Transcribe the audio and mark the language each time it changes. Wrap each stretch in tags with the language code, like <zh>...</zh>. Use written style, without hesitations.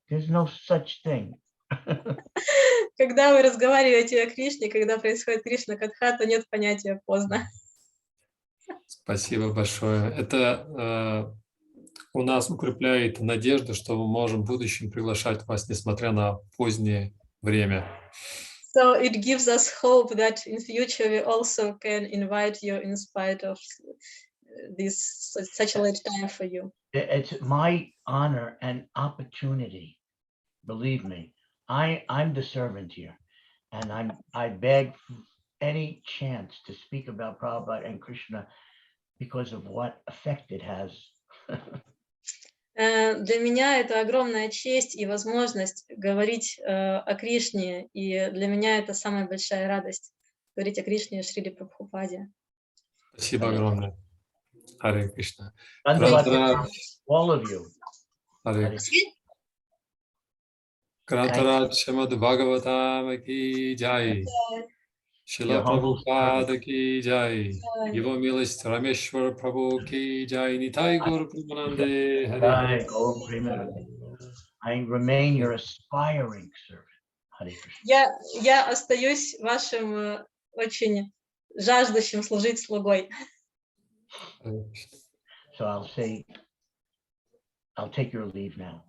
<en>There's no such thing.</en> <ru>Когда вы разговариваете о Кришне, когда происходит Кришна Катха, то нет понятия поздно. Спасибо большое. Это у нас укрепляет надежду, что мы можем в будущем приглашать вас, несмотря на позднее время.</ru> <en>So it gives us hope that in future we also can invite you in spite of this such a late time for you. It's my honor and opportunity. Believe me, I'm the servant here, and I beg any chance to speak about Prabhupada and Krishna because of what effect it has.</en> <ru>Для меня это огромная честь и возможность говорить о Кришне, и для меня это самая большая радость говорить о Кришне и Шриле Прабхупаде. Спасибо огромное. Харе Кришна.</ru> <en>All of you.</en> <ru>Харе Кришна. Грантарадж Шримад Бхагаватам ки джай. Шрила Прабхупада ки джай. Его милость Рамешвара Прабху ки джай. Нитай Гур Примананде. Харе Кришна.</ru> <en>I remain your aspiring servant. Hare Krishna.</en> <ru>Я остаюсь вашим очень жаждущим служить слугой.</ru> <en>So I'll take your leave now.</en>